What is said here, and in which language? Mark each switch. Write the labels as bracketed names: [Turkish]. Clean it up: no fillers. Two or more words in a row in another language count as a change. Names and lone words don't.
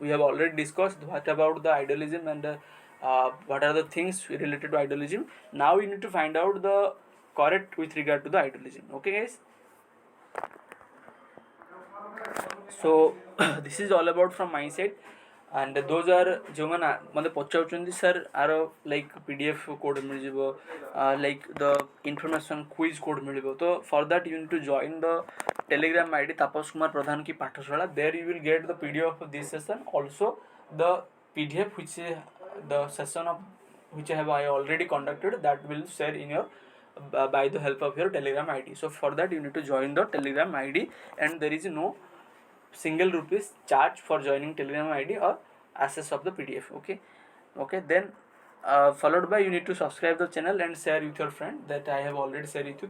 [English] We have already discussed what about the idealism and what are the things related to idealism. Now you need to find out the correct with regard to the idealism. Okay, guys. So this is all about from my side, and those are [Odia] ଯେଉଁମାନେ ମୋତେ ପଚାରୁଛନ୍ତି ସାର୍ [English] ଆର like PDF code ମିଳିଯିବ, like the information quiz code [Odia] ମିଳିବ, ତ [English] for that you need to join the telegram ID ତାପସ କୁମାର ପ୍ରଧାନ କି ପାଠଶାଳା. there you will get the PDF of this session, also the PDF ଅଫ୍ ଦିସ୍ ସେସନ୍, ଅଲସୋ ଦ ପି ଡି ଏଫ୍ which the session of which I already conducted, that will share in your by the help of your telegram id. So for that you need to join the telegram id, and there is no single rupees charge for joining telegram id or access of the pdf. Okay, then followed by you need to subscribe the channel and share with your friend, that I have already shared with you.